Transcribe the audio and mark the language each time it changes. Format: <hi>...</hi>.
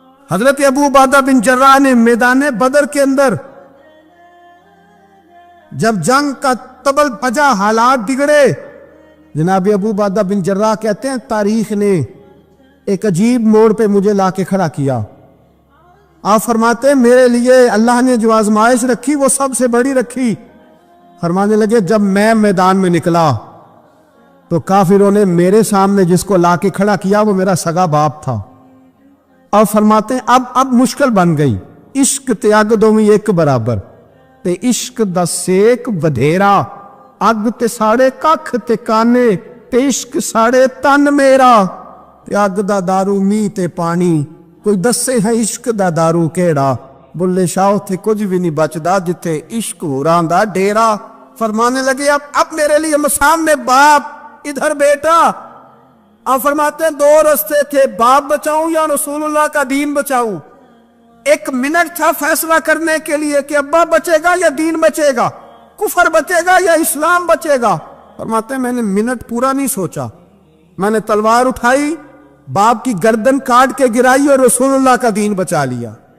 <ur>حضرت ابو عبیدہ بن جراح نے میدان بدر کے اندر جب جنگ کا تبل پجا, حالات بگڑے, جناب ابو عبیدہ بن جراح کہتے ہیں تاریخ نے ایک عجیب موڑ پہ مجھے لا کے کھڑا کیا. آپ فرماتے ہیں میرے لیے اللہ نے جو آزمائش رکھی وہ سب سے بڑی رکھی. فرمانے لگے جب میں میدان میں نکلا تو کافروں نے میرے سامنے جس کو لا کے کھڑا کیا وہ میرا سگا باپ تھا. اور فرماتے ہیں اب مشکل بن گئی,</ur> <pa>عشق تے اگ دوویں ایک برابر, تے عشق دا سیک بدھیرا, اگ تے ساڑے ککھ تے کانے, تے عشق ساڑے تن میرا, تے اگ دا دارو می تے پانی, کوئی دسے ہے عشق دا دارو کیڑا, بلے شاہ تے کچھ بھی نہیں بچدا جتھے عشق ہوراں دا ڈیرا.</pa> <ur>فرمانے لگے اب میرے لیے سامنے باپ, ادھر بیٹا. آپ فرماتے ہیں 2 رستے تھے, باپ بچاؤں یا رسول اللہ کا دین بچاؤں. 1 منٹ تھا فیصلہ کرنے کے لیے کہ ابا بچے گا یا دین بچے گا, کفر بچے گا یا اسلام بچے گا. فرماتے ہیں میں نے منٹ پورا نہیں سوچا, میں نے تلوار اٹھائی, باپ کی گردن کاٹ کے گرائی اور رسول اللہ کا دین بچا لیا.</ur>